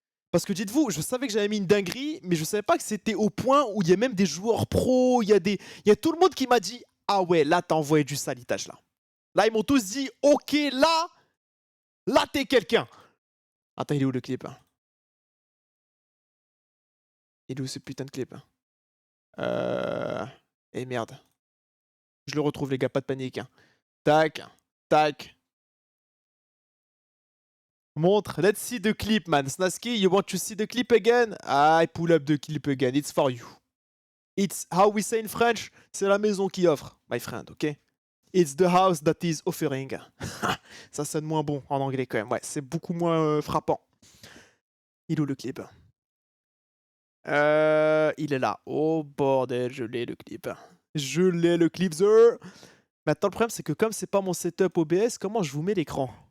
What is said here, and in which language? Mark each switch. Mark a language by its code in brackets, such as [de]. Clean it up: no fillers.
[fr] Parce que dites-vous, je savais que j'avais mis une dinguerie, mais je savais pas que c'était au point où il y a même des joueurs pros, il y a tout le monde qui m'a dit « Ah ouais, là, t'as envoyé du salitage, là. » Là, ils m'ont tous dit « Ok, là, t'es quelqu'un. » Attends, il est où le clip? Il est où ce putain de clip? Eh merde. Je le retrouve les gars, pas de panique. Hein. Tac, tac. Montre, [en] let's see the clip man. Snasky, you want to see the clip again? I pull up the clip again, it's for you. It's how we say in French, [fr] c'est la maison qui offre, [en] my friend, ok? It's the house that is offering. [fr] Ça sonne moins bon en anglais quand même, ouais, c'est beaucoup moins frappant. Il est où le clip? Il est là. Oh bordel, je l'ai le clip. Je l'ai le clip, sir. Maintenant, le problème, c'est que comme c'est pas mon setup OBS, comment je vous mets l'écran?